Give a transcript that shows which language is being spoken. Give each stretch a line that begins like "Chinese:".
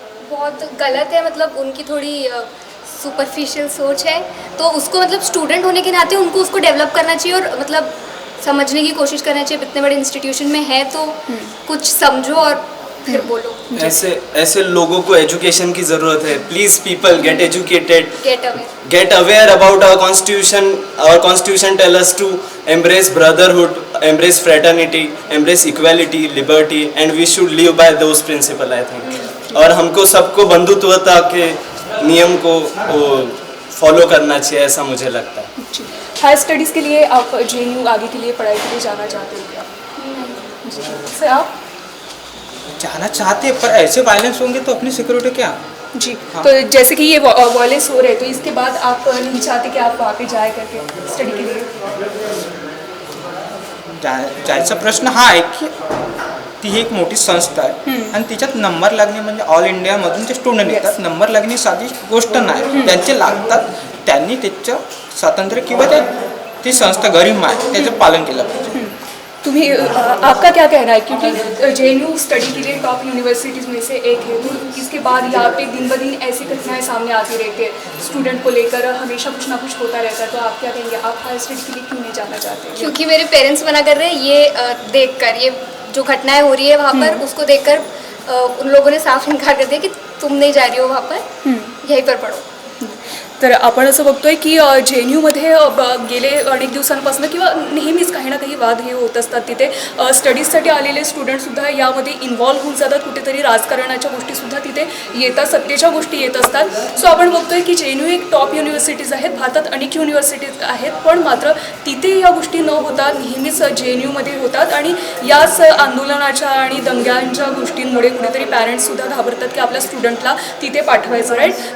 Hindi: बहुत गलत है, मतलब उनकी थोड़ी सुपरफिशियल सोच है, तो उसको मतलब स्टूडेंट होने के नाते उनको उसको डेवलप करना चाहिए और मतलब समझने की कोशिश करना चाहिए. इतने बड़े इंस्टीट्यूशन में है तो कुछ समझो और फिर बोलो. ऐसे लोगों को एजुकेशन की ज़रूरत है.
English: Please people get educated, get aware about our constitution. Our constitution tell us to embrace brotherhood, embrace fraternity, embrace equality, liberty, and we should live by those principles, I think.
Hindi: और हमको सबको बंधुत्वता के नियम को follow करना चाहिए, ऐसा मुझे लगता है. हायर स्टडीज़ के लिए आप JNU आगे के लिए पढ़ाई के लिए जाना चाहते हो क्या? सर आप जाना चाहते हैं, पर ऐसे वायलेंस होंगे तो अपनी सिक्योरिटी क्या? जी. तो जैसे कि ये वायलेंस हो रहे हैं, तो इसके बाद आप नहीं चाहते कि आप वहाँ पे जाए करके स्टडी के लिए?
Marathi: जायचा प्रश्न हा आहे की ती एक मोठी संस्था आहे आणि तिच्यात नंबर लागणे म्हणजे ऑल इंडियामधून जे स्टुडंट येतात, नंबर लागणे साधी गोष्ट नाही. त्यांचे लागतात, त्यांनी त्याचं स्वातंत्र्य किंवा ती संस्था गरीब आहे त्याचं पालन केलं पाहिजे.
Hindi: तुम्ही आपका क्या कहना है, क्योंकि JNU स्टडी के लिए टॉप यूनिवर्सिटीज़ में से एक है, तो इसके बाद यहाँ पे दिन ब दिन ऐसी घटनाएं सामने आती रहती है, स्टूडेंट को लेकर हमेशा कुछ ना कुछ होता रहता है. तो आप क्या कहेंगे, आप हायर स्टडी के लिए क्यों नहीं जाना चाहते? क्योंकि मेरे पेरेंट्स मना कर रहे हैं. ये देखकर, ये जो घटनाएं हो रही है वहाँ पर, उसको देखकर उन लोगों ने साफ इनकार कर दिया कि तुम नहीं जा रही हो वहाँ पर, यहीं पर पढ़ो.
Marathi: तर आपण असं बघतोय की JNUमध्ये गेले अनेक दिवसांपासून किंवा नेहमीच काही ना काही वाद हे होत असतात. तिथे स्टडीजसाठी आलेले स्टुडंटसुद्धा यामध्ये इन्व्हॉल्व्ह होऊन जातात. कुठेतरी राजकारणाच्या गोष्टीसुद्धा तिथे येतात, सत्तेच्या गोष्टी येत असतात. सो आपण बघतोय की JNU एक टॉप युनिव्हर्सिटीज आहेत. भारतात अनेक युनिव्हर्सिटीज आहेत, पण मात्र तिथे या गोष्टी न होता नेहमीच JNUमध्ये होतात आणि याच आंदोलनाच्या आणि दंग्यांच्या गोष्टींमुळे कुठेतरी पॅरेंट्ससुद्धा घाबरतात की आपल्या स्टुडंटला तिथे पाठवायचं, राईट.